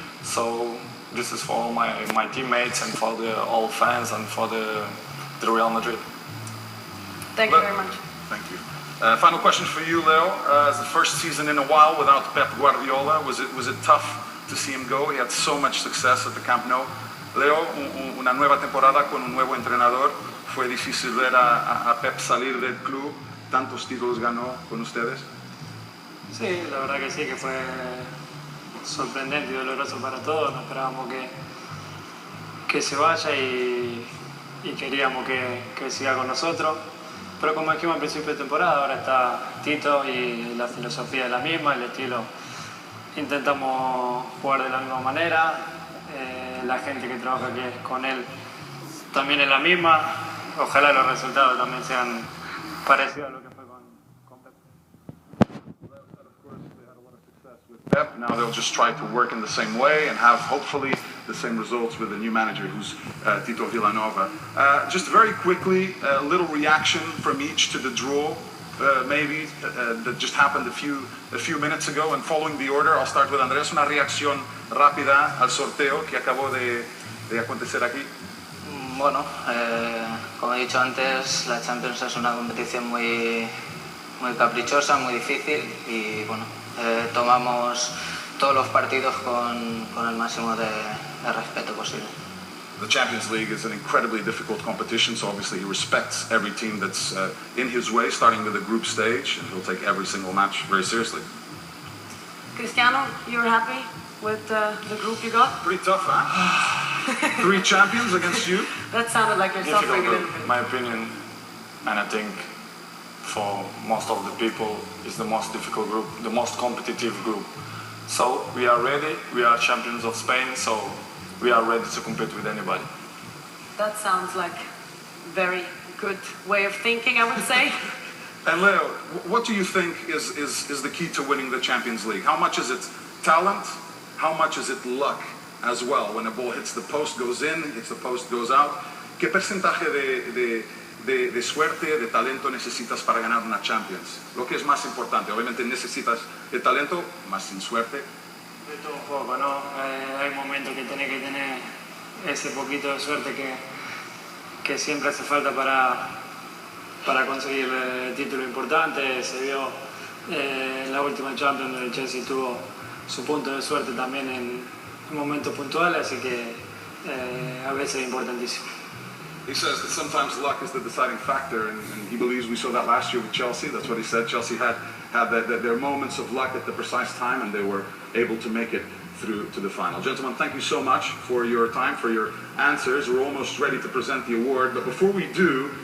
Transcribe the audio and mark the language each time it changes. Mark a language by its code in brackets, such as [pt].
[en] So this is for all my teammates and for all fans and for the Real Madrid. Thank you very much. Thank you. Final question for you, Leo. It's the first season in a while without Pep Guardiola. Was it tough to see him go? He had so much success at the Camp Nou. [es] Leo, una nueva temporada con un nuevo entrenador. Fue difícil ver a Pep salir del club. ¿Tantos títulos ganó con ustedes? Sí, la verdad que sí, que fue sorprendente y doloroso para todos. No esperábamos que se vaya y queríamos que siga con nosotros. Pero como dijimos al principio de temporada, ahora está Tito y la filosofía es la misma, el estilo. Intentamos jugar de la misma manera, la gente que trabaja aquí con él también es la misma. Ojalá los resultados también sean parecidos a lo que fue con Pep. Pep. [en] Now they'll just try to work in the same way and have hopefully the same results with the new manager, who's Tito Villanova. Just very quickly, a little reaction from each to the draw, maybe that just happened a few minutes ago. And following the order, I'll start with Andrés. [es] Una reacción rápida al sorteo que acabó de acontecer aquí. Bueno, como he dicho antes, la Champions es una competición muy caprichosa, muy difícil y bueno, tomamos todos los partidos con el máximo de respeto posible. [en] The Champions League is an incredibly difficult competition, so obviously he respects every team that's in his way, starting with the group stage, and he'll take every single match very seriously. Cristiano, you're happy with the group you got? Pretty tough, huh? 3 champions against you? That sounded like you're suffering a little bit. In my opinion, and I think for most of the people, it's the most difficult group, the most competitive group. So we are ready, we are champions of Spain, so we are ready to compete with anybody. That sounds like a very good way of thinking, I would say. And Leo, what do you think is the key to winning the Champions League? How much is it talent? How much is it luck as well? When a ball hits the post, goes in, hits the post, goes out. [es] ¿Qué porcentaje de suerte, de talento necesitas para ganar una Champions? Lo que es más importante, obviamente necesitas de talento, más sin suerte. De todo un poco, ¿no? Hay momentos que tenés que tener ese poquito de suerte que siempre hace falta para conseguir el título importante. Se vio en la última Champions donde el Chelsea tuvo su punto de suerte también en momentos puntuales, así que a veces es importantísimo. [en] He says that sometimes luck is the deciding factor, and he believes we saw that last year with Chelsea. That's what he said. Chelsea had their moments of luck at the precise time, and they were able to make it through to the final. Gentlemen, thank you so much for your time, for your answers. We're almost ready to present the award, but before we do,